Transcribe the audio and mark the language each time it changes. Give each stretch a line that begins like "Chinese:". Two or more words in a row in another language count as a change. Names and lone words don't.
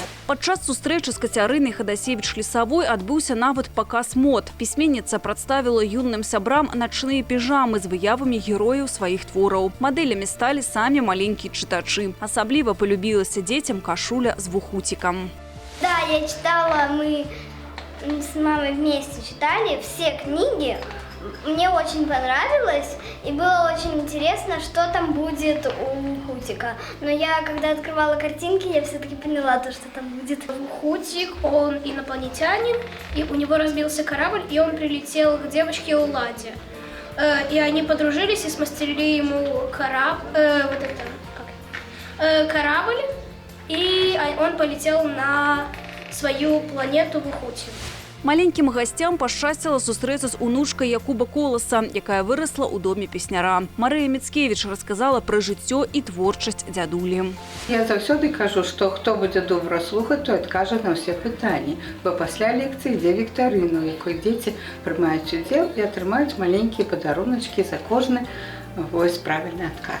Belarusian: Падчас сустрэчы з Кацярынай Хадасевіч-Лісавой адбыўся нават паказ мод. Пісьменніца прадставіла юным сябрам начныя піжамы з выявамі герояў сваіх твораў. Мадэлямі сталі самі маленькія чытачы. Асабліва полюбілася дзецям кашуля з вухуцікам.
Russian: Да, я читала, мы с мамой вместе читали все книги. Мне очень понравилось, и было очень интересно, что там будет у Хутика. Но я, когда открывала картинки, я все-таки поняла то, что там будет. Хутик, он инопланетянин, и у него разбился корабль, и он прилетел к девочке Уладе. И они подружились и смастерили ему корабль, и он полетел на свою планету Вухути.
Belarusian: Маленькім гасцям пашчасціла сустрэцца з унучкай Якуба Коласа, якая вырасла ў доме песняра. Марыя Міцкевіч расказала пра жыццё і творчасць дзядулі. Я заўсёды кажу, што хто будзе добра слухаць, той адкажа на ўсе пытанні. Бо пасля лекцыі ідзе віктарына, у якой дзеці прымаюць удзел і атрымаюць маленькія падаруначкі за кожны правильный адказ.